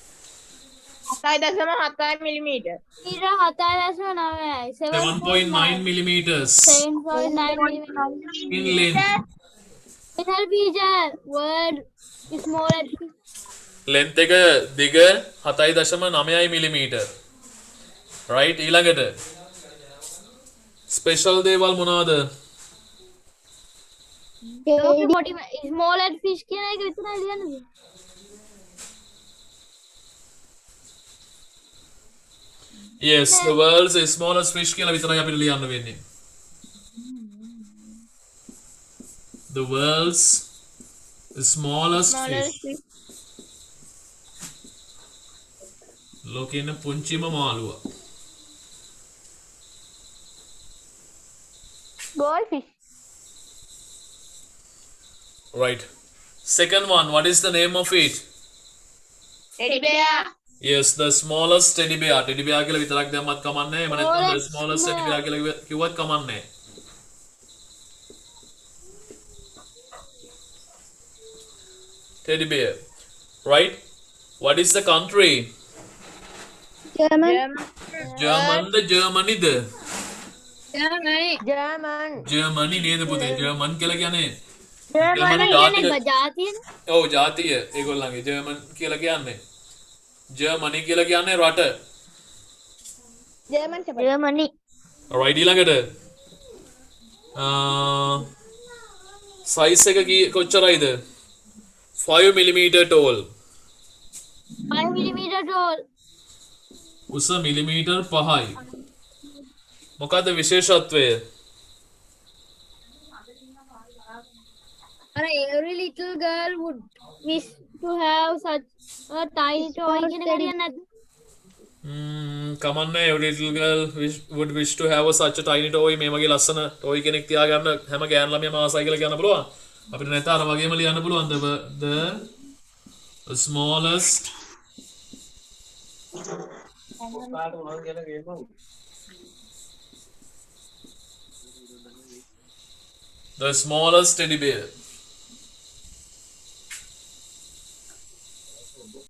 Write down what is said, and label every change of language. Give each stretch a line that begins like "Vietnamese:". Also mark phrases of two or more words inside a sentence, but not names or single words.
English: 7.7 millimeter
Sinhala: ඊට 7.9යි
English: 7.9 millimeters 7.9 in length special feature word smallest
Sinhala: length එක දිග 7.9
English: millimeter right
Sinhala: ඊළඟට special දේවල් මොනවාද
English: smallest fish
Sinhala: කියන එක විතරයි ලියන්නේ
English: yes the world's smallest fish
Sinhala: කියලා විතරයි අපිට ලියන්න වෙන්නේ
English: the world's smallest fish
Sinhala: ලෝකේ ඉන්න පුංචිම මාළුවා
English: goldfish right second one what is the name of it teddy bear yes the smallest teddy bear
Sinhala: කියලා විතරක් දැම්මත් කමන්නේ එහෙම නැත්නම්
English: the smallest teddy bear
Sinhala: කියලා කිව්වත් කමන්නේ
English: teddy bear right what is the country German German Germany German
Sinhala: Germany නේද පුතේ German කියලා කියන්නේ German ජාතික කියන්නේ ජාතියනේ ඔව් ජාතිය ඒගොල්ලන්ගේ German කියලා කියන්නේ Germany කියලා කියන්නේ රට Germany right ඊළඟට size එක කොච්චරයිද
English: 5 millimeter tall 5 millimeter tall
Sinhala: උස මිලිමීටර් 5යි මොකද්ද විශේෂත්වය
English: every little girl would wish to have such a tiny toy
Sinhala: කියන එක හරියන්නේ නැද්ද කමන්නේ
English: every little girl would wish to have such a tiny toy
Sinhala: මේ වගේ ලස්සන toy කෙනෙක් තියාගන්න හැම ගෑන් ළමයාම ආසයි කියලා කියන්න පුළුවන් අපිට නැත්නම් අර වගේම ලියන්න පුළුවන්
English: the smallest the smallest teddy bear